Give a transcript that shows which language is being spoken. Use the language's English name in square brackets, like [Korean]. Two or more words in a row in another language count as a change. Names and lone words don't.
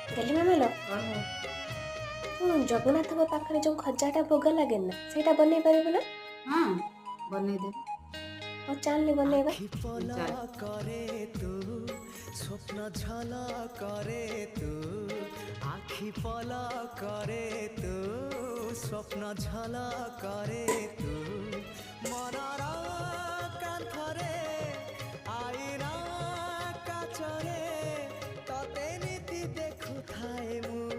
[Odia] ଗେଲି ମାମଲ ହଁ ହଁ ଜଗନ୍ନାଥଙ୍କ ପାଖରେ ଯୋଉ ଖଜାଟା ଭୋଗ ଲାଗେ ନା ସେଇଟା ବନେଇ ପାରିବୁ ନା? ହଁ ବନେଇଦେବି। ହଉ ଚାଲନି ବନେଇବା। ଆଖି ପଲା ଚାଲ କରେ ତୁ ସ୍ୱପ୍ନ ଝଲା କରେ ତୁ ଆଖି ପଲା କରେ ତୁ ସ୍ୱପ୍ନ ଝଲା କରେ ତୁ ମନର କାନ୍ଥରେ ଆଇନା କାଚରେ ତତେ ନିତି ଦେଖୁଥାଏ ମୁ